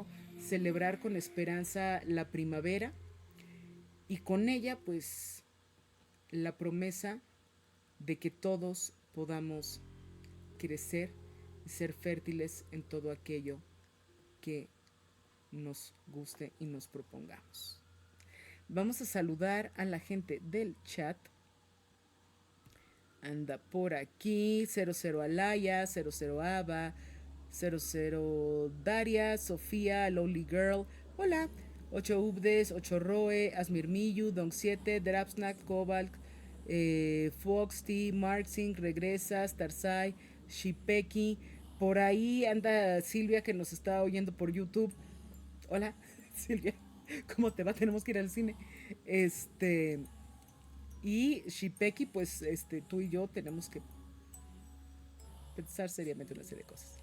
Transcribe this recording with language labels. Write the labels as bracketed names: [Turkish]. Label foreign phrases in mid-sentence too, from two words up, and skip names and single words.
[Spanish] Celebrar con esperanza la primavera y con ella, pues, la promesa de que todos podamos crecer y ser fértiles en todo aquello que nos guste y nos propongamos. Vamos a saludar a la gente del chat. Anda por aquí 00 Alaya, 00 Ava, 00 Daria, Sofía, Lowly Girl. Hola. 8 Ubdes, 8 Roe, Asmir Miyu, Don 7, Drapsnack, Cobalt, Foxty, Marksing, Regresas, Tarsai, Shipeki. Por ahí anda Silvia que nos está oyendo por YouTube. Hola, Silvia. ¿Cómo te va? Tenemos que ir al cine. Y Shipeki, pues tú y yo tenemos que pensar seriamente una serie de cosas.